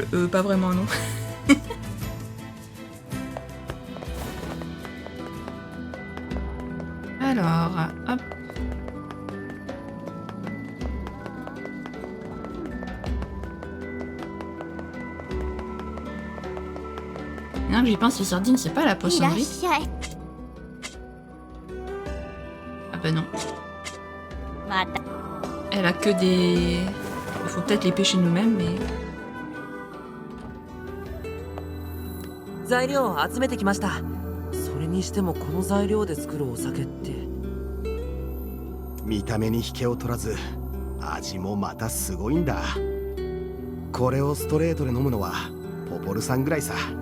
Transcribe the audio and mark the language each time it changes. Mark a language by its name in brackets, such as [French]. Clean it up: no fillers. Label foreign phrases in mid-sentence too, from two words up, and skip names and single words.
[French] Pas vraiment, non. Alors, hop. Non, j'y pense, les sardines, c'est pas la [Japanese] いらっ [French] poissonnerie. [Japanese] しゃい [French] Ah bah non. [Japanese] また [French] Elle a que des... Il faut peut-être les pêcher nous-mêmes, mais... [Japanese] 材料集めてきました。それにしてもこの材料で作るお酒って。見た目に引けを取らず味もまたすごいんだ。これをストレートで飲むのはポポルさんぐらいさ。